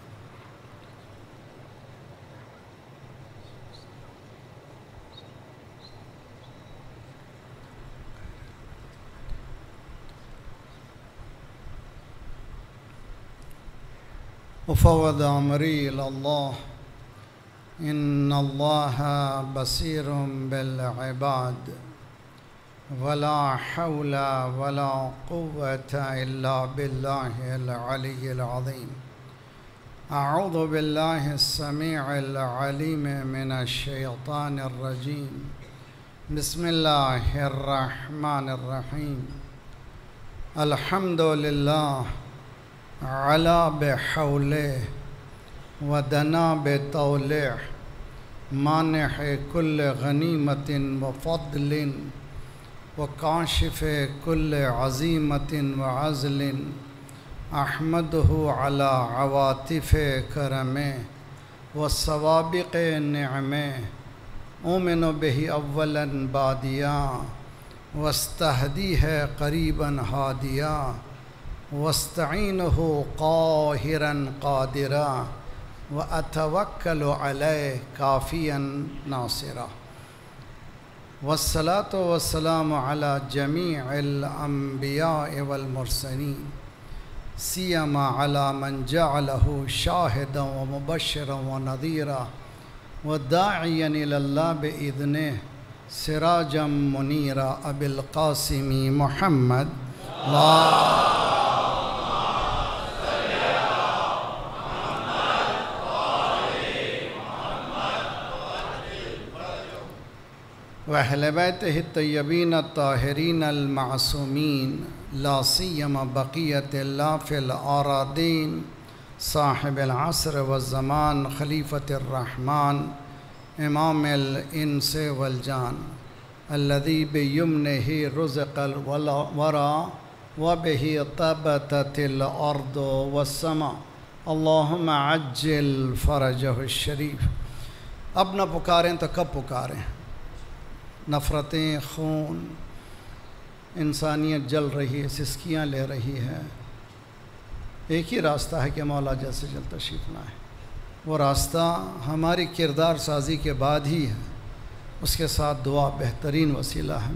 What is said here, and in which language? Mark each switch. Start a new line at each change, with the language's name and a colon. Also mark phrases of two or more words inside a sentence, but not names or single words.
Arabic: وفوض امری الی اللہ ان اللہ بصیر بالعباد ولا حول ولا قوة الا باللہ العلی العظیم۔ اعوذ باللہ السمیع العلیم من الشیطان الرجیم۔ بسم اللہ الرحمن الرحیم۔ الحمد للہ علا بحولہ ودنا بطولہ مانح کل غنیمت وفضل وکاشف کل عظیمت وعزل احمدہ علی عواطف کرم وسوابق نعم اومن بہ اولا بادیا واستہدیہ قریبا ہادیا واستعینہ قاہرا قادرا واتوکل علیہ کافیا ناصرا والصلاة والسلام علی جمیع الانبیاء والمرسلین سیما علی من جعلہ شاہدا ومبشرا ونذیرا وداعیا الی اللہ بإذنہ سراجا منیرا ابی القاسم محمد وأہل بیتہ الطیبین الطاہرین المعصومین لا سیما بقیت اللہ فی الأراضین صاحب العصر والزمان خلیفۃ الرحمن امام الانس والجان الذی بیمنہ رزق الورا وبہ طبتت الارض والسماء اللہم عجل فرجہ الشریف۔
Urdu: اب نہ پکاریں تو کب پکاریں؟ نفرتیں، خون، انسانیت جل رہی ہے، سسکیاں لے رہی ہے۔ ایک ہی راستہ ہے کہ مولا جلد سے جلد تشریف لائے۔ وہ راستہ ہماری کردار سازی کے بعد ہی ہے، اس کے ساتھ دعا بہترین وسیلہ ہے۔